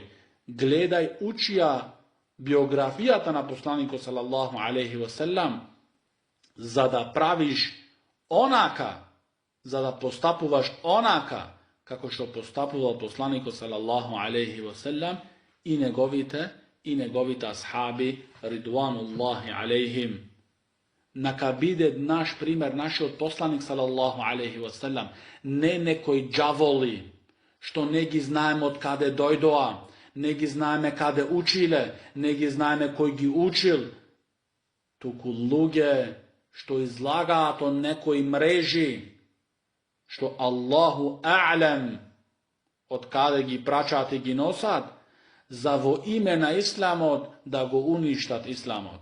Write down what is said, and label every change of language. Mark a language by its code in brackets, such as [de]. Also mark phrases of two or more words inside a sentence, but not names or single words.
[mk] Гледај, учија биографијата на посланикот [ar] صلى الله عليه وسلم, [mk] за да правиш онака, за да постапуваш онака, како што постапувал посланикот [ar] صلى الله عليه وسلم [mk] и неговите асхаби [ar] رضوان الله عليهم. [mk] Нака биде наш пример, нашиот посланик [ar] صلى الله عليه وسلم, [mk] не некои џаволи, што не ги знаеме од каде дојдоа, не ги знаеме каде училе, не ги знаеме кој ги учил, туку луѓе што излагаат од некои мрежи, што [ar] الله أعلم [mk] од каде ги прачаат и ги носат, за во име на исламот да го уништат исламот.